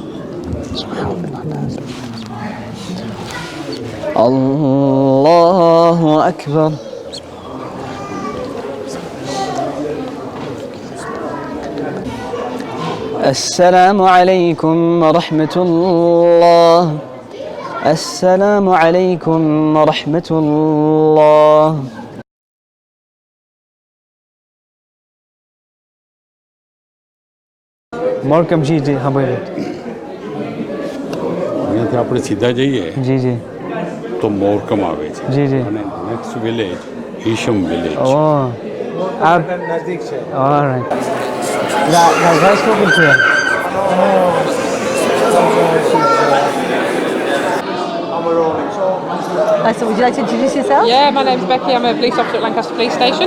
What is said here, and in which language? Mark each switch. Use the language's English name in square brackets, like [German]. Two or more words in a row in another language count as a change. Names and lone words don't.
[Arabic] الله أكبر السلام عليكم ورحمة الله السلام عليكم ورحمة الله [Hindi] मोरकम जी जी हाँ बोलिए [Gujarati] અહીંયાથી આપણે સીધા જઈએ [Hindi] जी जी [Gujarati] તો મોરકમ આવે છે [Hindi] जी जी [Gujarati] અને [English] next village [Gujarati] ઈશમ વિલેજ [Hindi] ओह आप नज़दीक से [English] all right that guy's talking to you So would you like to introduce yourself? Yeah, my name's Becky. I'm a police officer at Lancaster Police Station.